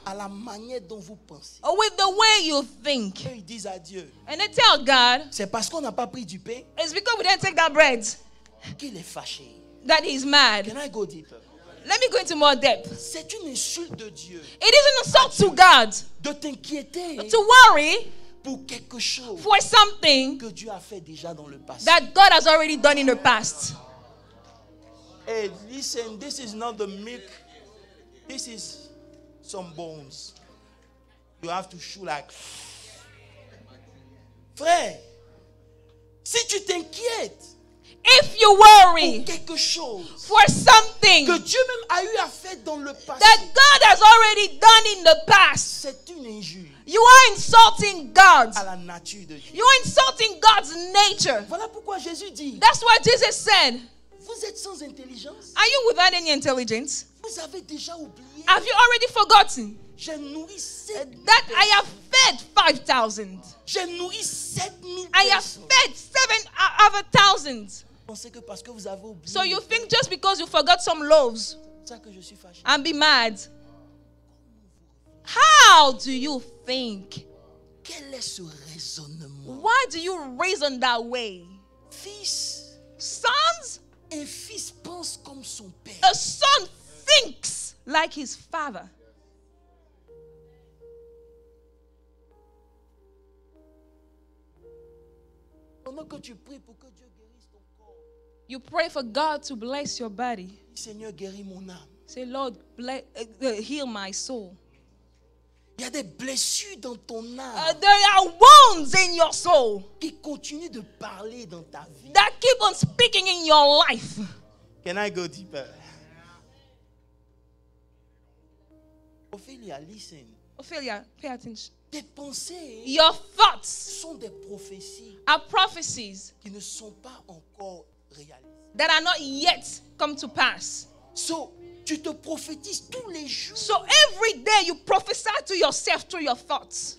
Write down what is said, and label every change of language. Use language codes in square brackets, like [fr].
[fr] à la manière dont vous pensez. [en] with the way you think. [fr] Eux, ils disent à Dieu, [en] And they tell God, [fr] c'est parce qu'on n'a pas pris du pain [en] it's because we didn't take that bread [fr] qu'il est fâché. [en] that he's mad. Can I go deeper? Let me go into more depth. [fr] C'est une insulte de Dieu [en] It is an insult to God [fr] de t'inquiéter [en] to worry [fr] pour quelque chose [en] for something [fr] que Dieu a fait déjà dans le passé. [en] that God has already done in the past. Hey, listen, this is not the milk. This is some bones. You have to chew like. [fr] Frère, si tu t'inquiètes [en] If you [fr] pour [en] worry [fr] quelque chose [en] for something [fr] que Dieu même a eu à faire dans le passé, [en] that God has already done in the past, [fr] c'est une injure [en] you are insulting God. [fr] à la nature de Dieu. [en] You are insulting God's nature. [fr] Voilà pourquoi Jésus dit, [en] That's why Jesus said, [fr] vous êtes sans intelligence. [en] are you without any intelligence? [fr] Vous avez déjà oublié. [en] Have you already forgotten [fr] J'ai nourri 7 [en] that I have fed 5,000? [fr] J'ai nourri 7000 [en] I have [fr] personnes. [en] fed 7 other thousands. [fr] Pensez que parce que vous avez oublié, [en] So you think just because you forgot some loaves [fr] c'est ça que je suis fâché. [en] and be mad? How do you think? [fr] Quel est ce raisonnement? [en] Why do you reason that way? [fr] Fils, [en] Sons, [fr] un fils pense comme son père. [en] a son thinks like his father. [fr] Pendant que tu pries pour que Dieu guérisse ton corps, [en] You pray for God to bless your body. [fr] dis, Seigneur, guéris mon âme. [en] Say, Lord, heal my soul. [fr] Il y a des blessures dans ton âme [en] There are wounds in your soul [fr] qui continuent de parler dans ta vie. [en] that keep on speaking in your life. Can I go deeper? Ophélia, listen. Ophelia, pay attention. [fr] Tes pensées [en] Your thoughts [fr] sont des prophéties [en] are prophecies [fr] qui ne sont pas encore réalisées. [en] that are not yet come to pass. [fr] So, tu te prophétises tous les jours. [en] So every day you prophesy to yourself through your thoughts.